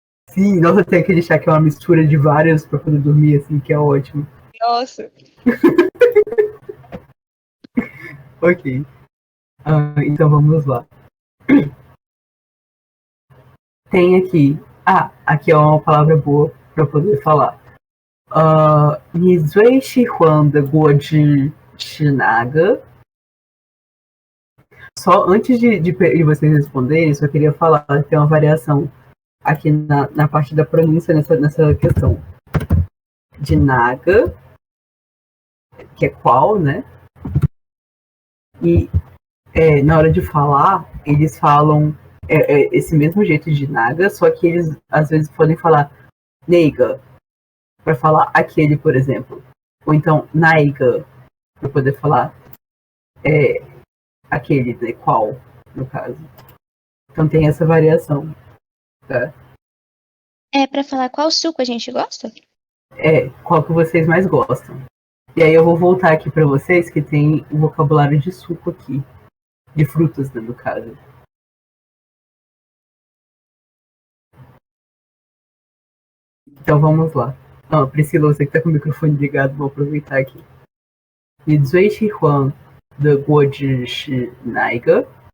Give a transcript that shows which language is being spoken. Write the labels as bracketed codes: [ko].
[pt] Sim, nossa, tem aquele chá que é uma mistura de várias pra poder dormir, assim, que é ótimo. Nossa. Ok. Então vamos lá. Tem aqui. Aqui é uma palavra boa pra poder falar. [zh] 你最喜欢的果汁是哪个? [pt] Só antes de vocês responderem, só queria falar que tem uma variação aqui na parte da pronúncia nessa questão. De naga, que é qual, né? E na hora de falar, eles falam esse mesmo jeito de naga, só que eles às vezes podem falar neiga, para falar aquele, por exemplo. ou então Naiga, para poder falar aquele, né, qual, no caso. Então tem essa variação, tá? É pra falar qual suco a gente gosta? Qual que vocês mais gostam. E aí eu vou voltar aqui para vocês que tem o vocabulário de suco aqui. De frutas, né, no caso. Então vamos lá. Priscila, você que tá com o microfone ligado, vou aproveitar aqui. [zh] 你最喜欢的果汁是哪一个？